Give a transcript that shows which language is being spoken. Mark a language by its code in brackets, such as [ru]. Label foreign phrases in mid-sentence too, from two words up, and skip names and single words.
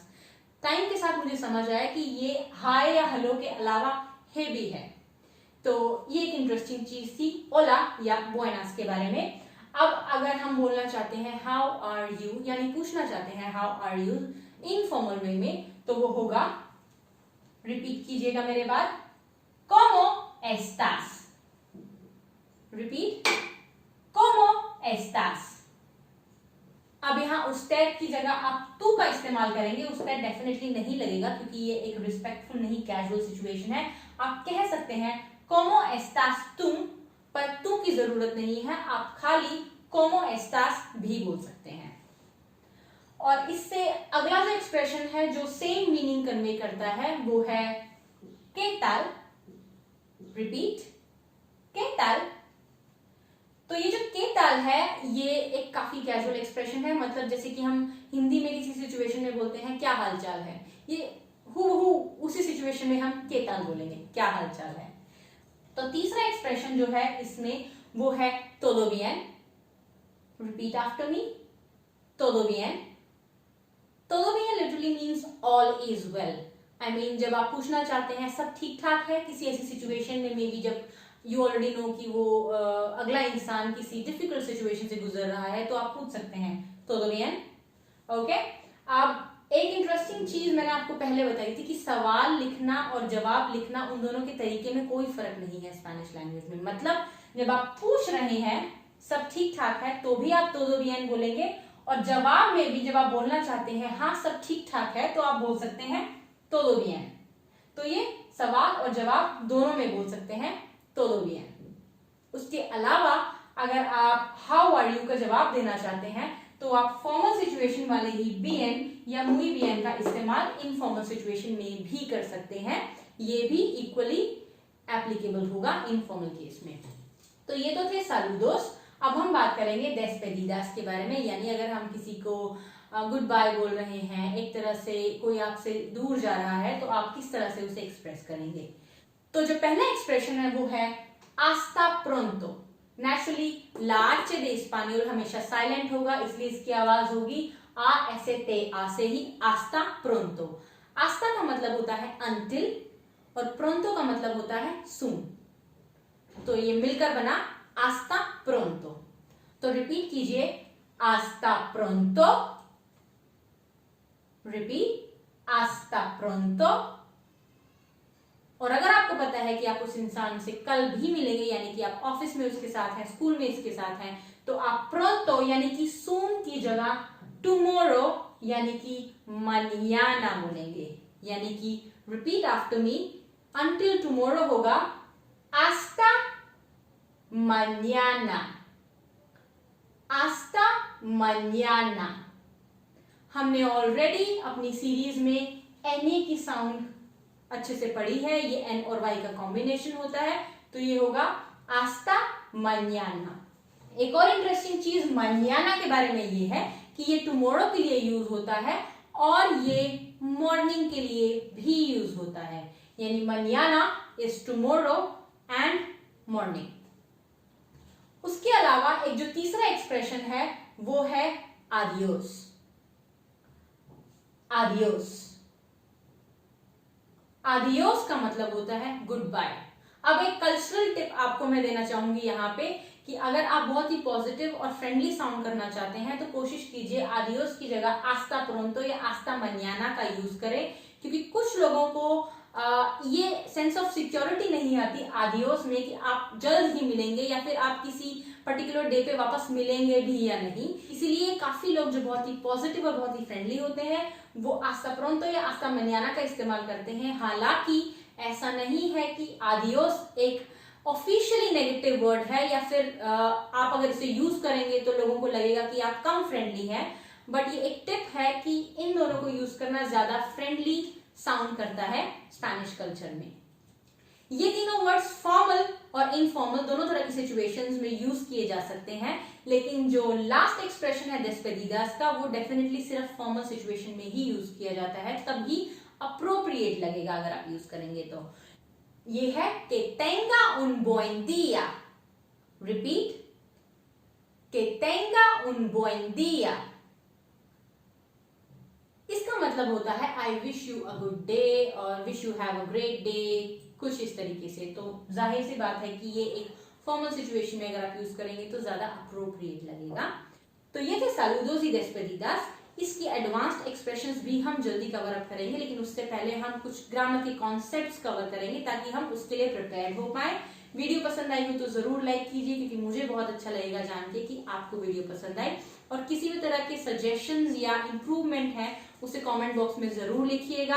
[hi] टाइम के साथ मुझे समझ आया कि ये हाय या हेलो के अलावा हे भी है। तो ये एक इंटरेस्टिंग चीज थी ओला या बुएनास के बारे में। अब अगर हम बोलना चाहते हैं [en] how are you, [hi] यानी पूछना चाहते हैं [en] how are you informal way [hi] में, तो वो होगा, रिपीट कीजिएगा मेरे बाद, [es] como estás? रिपीट, como estás? [hi] अब यहाँ usted की जगह आप तू का इस्तेमाल करेंगे। usted डेफिनेटली नहीं लगेगा क्योंकि ये एक रिस्पेक्टफुल नहीं [en] casual situation [hi] है। आप कह सकते हैं [es] como estás tú, [hi] पर तू की जरूरत नहीं है, आप खाली [es] como estás [hi] भी बोल सकते हैं। और इससे अगला जो एक्सप्रेशन है जो [en] same meaning convey [hi] करता है वो है [es] ¿qué tal? रिपीट, ¿qué tal? [hi] तो ये जो [es] ¿qué tal [hi] है ये एक काफी [en] casual expression [hi] है। मतलब जैसे कि हम हिंदी में किसी सिचुएशन में बोलते हैं क्या हालचाल है, ये हूबहू उसी सिचुएशन में हम [es] ¿qué tal? [hi] बोलेंगे, क्या हालचाल है। तो तीसरा एक्सप्रेशन जो है इसमें वो है [es] todo bien। [en] repeat after me, [es] todo bien। todo bien [en] literally means all is well. I mean [hi] जब आप पूछना चाहते हैं सब ठीक ठाक है किसी ऐसी सिचुएशन में, [en] may be [hi] जब [en] you already know [hi] कि वो अगला इंसान किसी डिफिकल्ट सिचुएशन से गुजर रहा है, तो आप पूछ सकते हैं [es] todo bien। [hi] ओके, अब एक इंटरेस्टिंग चीज मैंने आपको पहले बताई थी कि सवाल लिखना और जवाब लिखना उन दोनों के तरीके में कोई फर्क नहीं है [en] Spanish language [hi] में। मतलब जब आप पूछ रहे हैं सब ठीक ठाक है तो भी आप [es] todo bien [hi] बोलेंगे, और जवाब में भी जब आप बोलना चाहते हैं हाँ सब ठीक ठाक है तो आप बोल सकते हैं [es] todo bien। [hi] तो ये सवाल और जवाब दोनों में बोल सकते हैं [es] todo bien। [hi] उसके अलावा अगर आप [en] how are you [hi] का जवाब देना चाहते हैं तो आप [en] formal situation [hi] वाले ही bien या [es] muy bien [hi] का इस्तेमाल [en] informal situation [hi] में भी कर सकते हैं। ये भी [en] equally applicable [hi] होगा [en] informal case [hi] में। तो ये तो थे saludos। अब हम बात करेंगे despedidas के बारे में, यानी अगर हम किसी को [en] good bye [hi] बोल रहे हैं, एक तरह से कोई आपसे दूर जा रहा है, तो आप किस तरह से उसे एक्सप्रेस करेंगे। तो जो पहला एक्सप्रेशन है वो है [es] hasta pronto। [hi] नेचुरली [es] la h de español [hi] हमेशा साइलेंट होगा, इसलिए इसकी आवाज होगी आ ऐसे ते आ से ही [es] hasta pronto। [hi] hasta का मतलब होता है until और pronto का मतलब होता है soon। तो ये मिलकर बना [es] hasta pronto। [hi] तो रिपीट कीजिए [es] hasta pronto। [hi] रिपीट [es] hasta pronto। [hi] और अगर आपको पता है कि आप उस इंसान से कल भी मिलेंगे, यानी कि आप ऑफिस में उसके साथ हैं, स्कूल में इसके साथ हैं, तो आप pronto यानी कि soon की जगह tomorrow यानी कि mañana बोलेंगे। यानी कि [en] repeat after me, until tomorrow होगा [es] hasta mañana। hasta mañana। [hi] हमने ऑलरेडी अपनी सीरीज में NA की साउंड अच्छे से पढ़ी है, ये N और Y का कॉम्बिनेशन होता है, तो ये होगा [es] hasta mañana। [hi] एक और इंटरेस्टिंग चीज mañana के बारे में ये है कि ये टुमारो के लिए यूज होता है और ये मॉर्निंग के लिए भी यूज होता है। [en] यानी mañana is tomorrow and morning. [hi] उसके अलावा एक जो तीसरा एक्सप्रेशन है वो है आदियोस। आदियोस, आदियोस का मतलब होता है [en] good bye. [hi] अब एक [en] cultural tip [hi] आपको मैं देना चाहूंगी यहाँ पे कि अगर आप बहुत ही पॉजिटिव और [en] friendly sound [hi] करना चाहते हैं तो कोशिश कीजिए आदियोस की जगह [es] hasta pronto [hi] या [es] hasta mañana [hi] का यूज करें, क्योंकि कुछ लोगों को ये [en] sense of security [hi] नहीं आती आदियोस में कि आप जल्द ही मिलेंगे या फिर आप किसी [en] particular day [hi] पे वापस मिलेंगे भी या नहीं। इसीलिए काफी लोग जो बहुत ही पॉजिटिव और बहुत ही फ्रेंडली होते हैं वो [es] hasta pronto [hi] या [es] hasta mañana [hi] का इस्तेमाल करते हैं। हालांकि ऐसा नहीं है कि आदियोस एक [en] officially negative word [hi] है या फिर आप अगर इसे यूज करेंगे तो लोगों को लगेगा कि आप कम फ्रेंडली हैं, बट ये एक टिप है कि इन दोनों को यूज करना ज्यादा [en] friendly sound [hi] करता है [en] Spanish culture [hi] में। ये तीनों [en] words formal [hi] और इनफॉर्मल दोनों तरह की सिचुएशंस में यूज किए जा सकते हैं, लेकिन जो [en] last expression [hi] है despedidas का वो डेफिनेटली सिर्फ [en] formal situation [hi] में ही यूज किया जाता है, तभी अप्रोप्रिएट लगेगा अगर आप यूज करेंगे तो। ये है [es] que tenga un buen día। रिपीट, que tenga un buen día। [hi] इसका मतलब होता है [en] I wish you a good day और wish you have a great day, [hi] कुछ इस तरीके से। तो जाहिर सी बात है कि ये एक [en] formal situation [hi] में अगर आप यूज करेंगे तो ज्यादा अप्रोप्रिएट लगेगा। तो ये थे [es] saludos y despedidas। [hi] इसकी [en] advanced expressions [hi] भी हम जल्दी [en] cover up [hi] करेंगे, लेकिन उससे पहले हम कुछ ग्रामर के कॉन्सेप्ट्स कवर करेंगे ताकि हम उसके लिए प्रिपेयर हो पाए। वीडियो पसंद आई हो तो जरूर लाइक कीजिए, क्योंकि मुझे बहुत अच्छा लगेगा जान के कि आपको वीडियो पसंद आई। और किसी भी तरह के सजेशंस या इंप्रूवमेंट है उसे [en] comment box [hi] में जरूर लिखिएगा।